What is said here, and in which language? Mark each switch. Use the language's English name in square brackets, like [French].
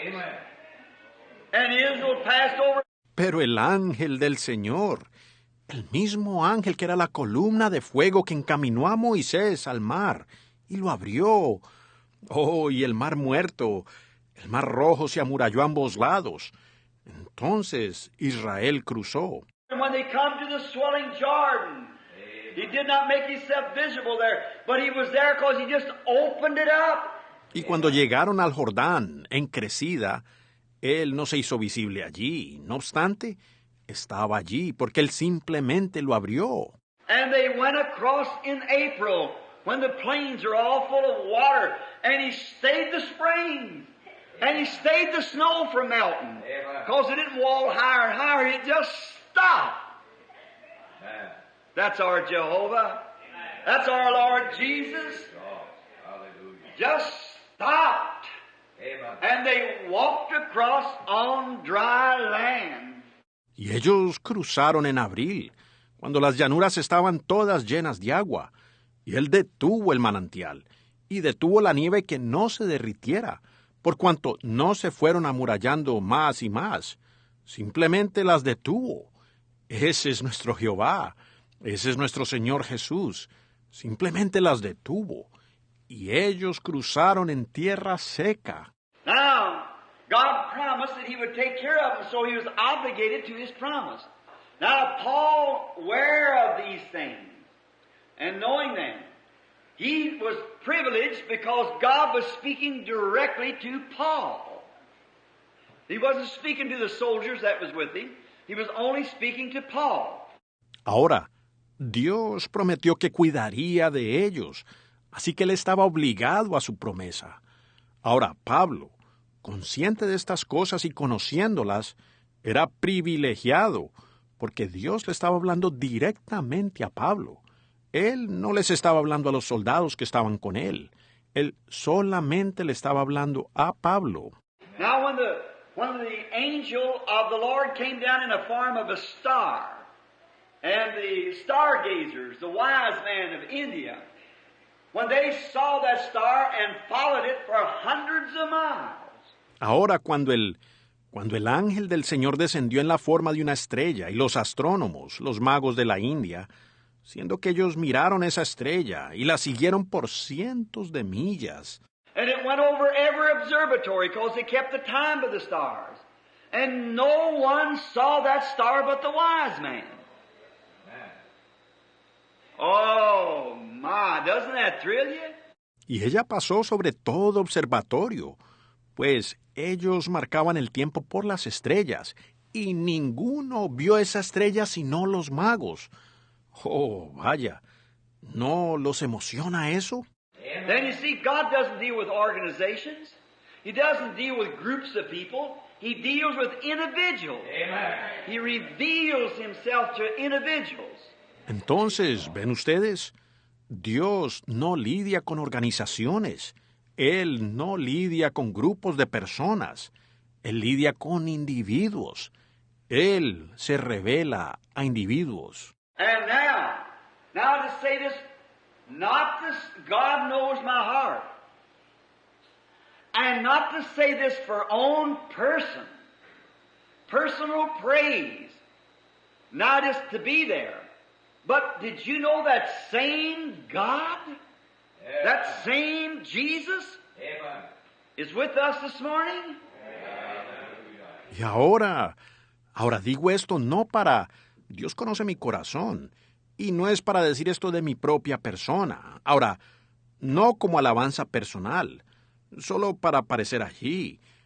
[English] Amen. And Israel passed over. [Spanish] Pero el ángel del Señor, el mismo ángel que era la columna de fuego que encaminó a Moisés al mar y lo abrió. Oh, y el mar muerto, el mar rojo se amuralló a ambos lados. Entonces Israel cruzó. [English] And when they come to the swelling Jordan, he did not make himself visible there, but he was there because he just opened it up. [Spanish] Y cuando llegaron al Jordán, en crecida, él no se hizo visible allí. No obstante, estaba allí porque él simplemente lo abrió. [English] And they went across in April when the plains are all full of water, and he stayed the springs, and he stayed the snow from melting, because it didn't wall higher and higher, it just stopped. Amen. That's our Jehovah. That's our Lord Jesus. Oh, hallelujah. Just stopped. Amen. And they walked across on dry land. [Spanish] Y ellos cruzaron en abril, cuando las llanuras estaban todas llenas de agua, y él detuvo el manantial, y detuvo la nieve que no se derritiera, por cuanto no se fueron amurallando más y más. Simplemente las detuvo. Ese es nuestro Jehová. Ese es nuestro Señor Jesús. Simplemente las detuvo. Y ellos cruzaron en tierra seca. [English] Now, God promised that He would take care of them, so He was obligated to His promise. Now, Paul, aware of these things and knowing them, he was privileged because God was speaking directly to Paul. He wasn't speaking to the soldiers that was with him. He was only speaking to Paul. [Spanish] Ahora, Dios prometió que cuidaría de ellos, así que él estaba obligado a su promesa. Ahora, Pablo, consciente de estas cosas y conociéndolas, era privilegiado, porque Dios le estaba hablando directamente a Pablo. Él no les estaba hablando a los soldados que estaban con él. Él solamente le estaba hablando a Pablo. [English] Now, when the angel of the Lord came down in the form of a star, And the stargazers, the wise men of India, when they saw that star and followed it for hundreds of miles. [Spanish] Ahora, cuando el ángel del Señor descendió en la forma de una estrella y los astrónomos, los magos de la India, siendo que ellos miraron esa estrella y la siguieron por cientos de millas. [English] And it went over every observatory because they kept the time of the stars. And no one saw that star but the wise man. Oh, my, doesn't that thrill you? [Spanish] Y ella pasó sobre todo observatorio, pues ellos marcaban el tiempo por las estrellas, y ninguno vio esa estrella sino los magos. Oh, vaya, ¿no los emociona eso? [English] Then you see, God doesn't deal with organizations. He doesn't deal with groups of people. He deals with individuals. Amen. He reveals himself to individuals. [Spanish] Entonces, ¿ven ustedes? Dios no lidia con organizaciones. Él no lidia con grupos de personas. Él lidia con individuos. Él se revela a individuos. [English] And now to say this, not this, God knows my heart. And not to say this for own personal praise, not just to be there. But did you know that same God, that same Jesus, Amen. is with us this morning? [Spanish] Y ahora digo esto no para... Dios conoce mi corazón. Y no es para decir esto de mi propia persona. Ahora, no como alabanza personal, solo para aparecer allí.